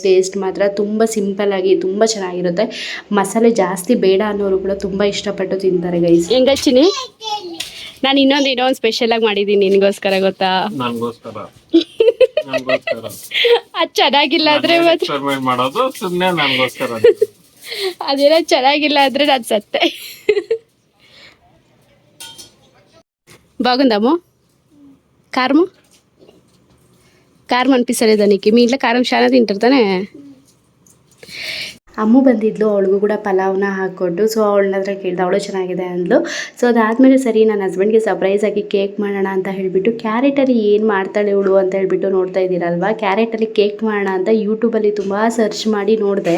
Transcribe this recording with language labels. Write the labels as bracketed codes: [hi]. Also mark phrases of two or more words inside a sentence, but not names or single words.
[kn] ಟೇಸ್ಟ್ ಮಾತ್ರ ತುಂಬ ಸಿಂಪಲ್ಲಾಗಿ ತುಂಬ ಚೆನ್ನಾಗಿರುತ್ತೆ. ಮಸಾಲೆ ಜಾಸ್ತಿ ಬೇಡ ಅನ್ನೋರು ಕೂಡ ತುಂಬ ಇಷ್ಟಪಟ್ಟು ತಿಂತಾರೆ ಗೈಸ್. ಹೆಂಗಚ್ಚಿನಿ, ನಾನು ಇನ್ನೊಂದು ಸ್ಪೆಷಲಾಗಿ ಮಾಡಿದ್ದೀನಿ ನಿನಗೋಸ್ಕರ, ಗೊತ್ತಾ? ಅದು ಚೆನ್ನಾಗಿಲ್ಲ ಅಂದರೆ ಮಾಡೋದು ಸುಮ್ಮನೆ ನನಗೋಸ್ಕರ. ಅದೇನೋ ಚೆನ್ನಾಗಿಲ್ಲ ಅಂದರೆ ನಾನು ಸತ್ತೆ. [te] బాగుందాము కారం అనిపిస్తలే దానికి? మీ ఇంట్లో కారం చాలా తింటారు ತಾನೇ? [kn] ಅಮ್ಮು ಬಂದಿದ್ಲು, ಅವಳಿಗೂ ಕೂಡ ಪಲಾವ್ನ ಹಾಕ್ಕೊಟ್ಟು. ಸೊ ಅವಳನ್ನ ಹತ್ರ ಕೇಳಿದೆ, ಅವಳು ಚೆನ್ನಾಗಿದೆ ಅಂದ್ಲು. ಸೊ ಅದಾದಮೇಲೆ ಸರಿ ನನ್ನ ಹಸ್ಬೆಂಡ್ಗೆ ಸರ್ಪ್ರೈಸಾಗಿ ಕೇಕ್ ಮಾಡೋಣ ಅಂತ ಹೇಳಿಬಿಟ್ಟು, ಕ್ಯಾರೆಟಲ್ಲಿ ಏನು ಮಾಡ್ತಾಳೆ ಇವಳು ಅಂತ ಹೇಳಿಬಿಟ್ಟು ನೋಡ್ತಾ ಇದ್ದೀರಲ್ವ, ಕ್ಯಾರೆಟಲ್ಲಿ ಕೇಕ್ ಮಾಡೋಣ ಅಂತ ಯೂಟ್ಯೂಬಲ್ಲಿ ತುಂಬ ಸರ್ಚ್ ಮಾಡಿ ನೋಡಿದೆ.